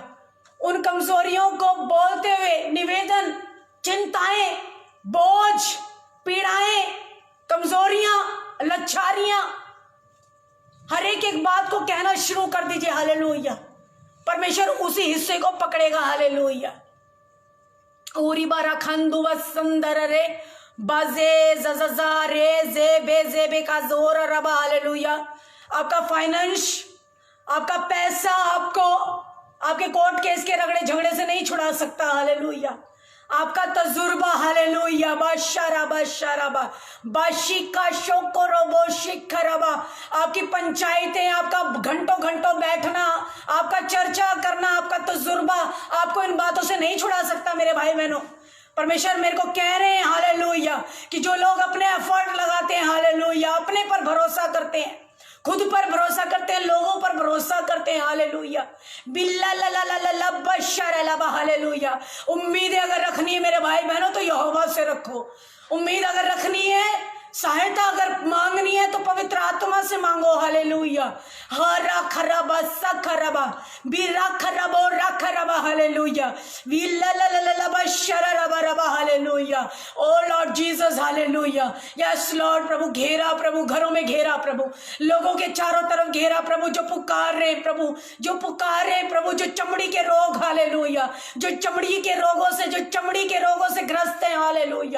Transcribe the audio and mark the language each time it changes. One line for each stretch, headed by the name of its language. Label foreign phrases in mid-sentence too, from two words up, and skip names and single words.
Hindi: उन कमजोरियों को बोलते हुए, निवेदन, चिंताएं, बोझ, पीड़ाएं, कमजोरियां, लच्छारियां, हर एक बात को कहना शुरू कर दीजिए, हालेलुया। परमेश्वर उसी हिस्से को पकड़ेगा, हालेलुया। ओरी बारा खंदु वसंदर रे बाजे जजा रे जे बे का जोर रबा, हालेलुया। आपका फाइनेंस, आपका पैसा आपको आपके कोर्ट केस के रगड़े झगड़े से नहीं छुड़ा सकता, हालेलुया। आपका तजुर्बा, हालेलुया, बाशाराबा बाशिका शोकोरोबो शिखरबा, आपकी पंचायतें, आपका घंटों घंटों बैठना, आपका चर्चा करना, आपका तजुर्बा आपको इन बातों से नहीं छुड़ा सकता मेरे भाई बहनों। परमेश्वर मेरे को कह रहे हैं, हालेलुया, कि जो लोग अपने एफर्ट लगाते हैं, हालेलुया, अपने पर भरोसा करते हैं, खुद पर भरोसा करते हैं, लोगों पर भरोसा करते हैं, हालेलुया। बिल्ला ला ला ला ला ला बशर ला, हालेलुया। उम्मीदें अगर रखनी है मेरे भाई बहनों तो यहोवा से रखो। उम्मीद अगर रखनी है, सहायता अगर मांगनी है तो पवित्र आत्मा से मांगो, हालेलुया। हरा खरबा सखरबा बिरा खरबो रखरबा, हालेलुया। विला ला ला ला बशरबा रबा, हालेलुया।
English: O Lord Jesus, हालेलुया। Yes Lord,
Hindi: प्रभु घेरा, प्रभु घरों में घेरा, प्रभु लोगों के चारों तरफ घेरा, प्रभु जो पुकार रहे, प्रभु जो पुकार रहे, प्रभु जो चमड़ी के रोग, हालेलुया, जो चमड़ी के रोगों से ग्रस्त हैं, हालेलुया।